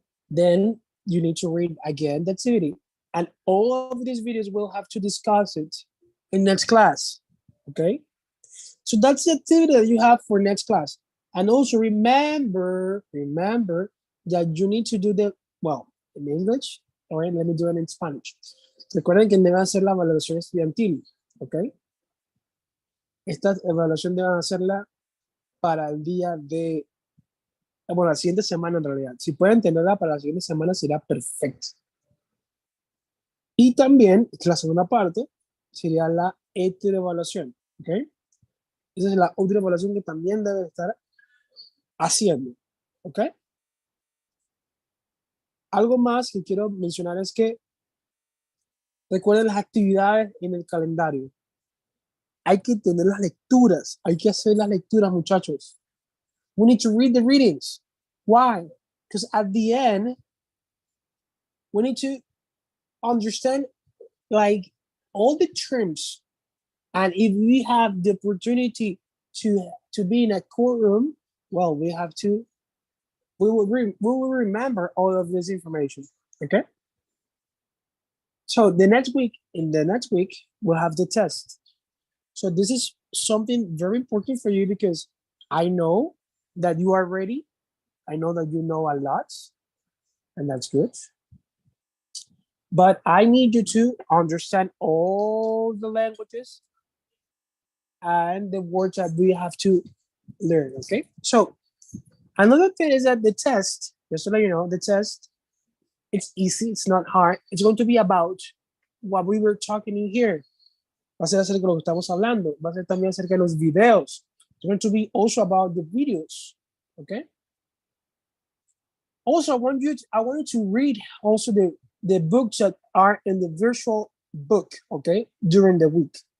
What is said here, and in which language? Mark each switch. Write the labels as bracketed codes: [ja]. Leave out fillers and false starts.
[en] Then you need to read again the activity. And all of these videos will have to discuss it in next class, okay? So that's the activity that you have for next class. And also remember that you need to do the, well, in English, all right, let me do it in Spanish. [es] Recuerden que deben hacer la evaluación estudiantil, ¿ok? Esta evaluación deben hacerla para el día de, bueno, la siguiente semana en realidad. Si pueden tenerla para la siguiente semana será perfecto. Y también, la segunda parte, sería la heteroevaluación, ¿ok? Esa es la otra evaluación que también deben estar haciendo, ¿ok? Algo más que quiero mencionar es que recuerden las actividades en el calendario. Hay que tener las lecturas, hay que hacer las lecturas, muchachos. [en] We need to read the readings. Why? Because at the end, we need to understand like all the terms. And if we have the opportunity to be in a courtroom, well, we will remember all of this information, okay? So in the next week, we'll have the test. So this is something very important for you because I know that you are ready. I know that you know a lot, and that's good. But I need you to understand all the languages and the words that we have to learn, okay? So another thing is that the test, just to let you know, the test, it's easy, it's not hard. It's going to be about what we were talking in here. [es] Va a ser acerca de lo que estamos hablando. Va a ser también acerca de los videos. [en] It's going to be also about the videos, okay? Also, I want you to read also the books that are in the virtual book, okay, during the week.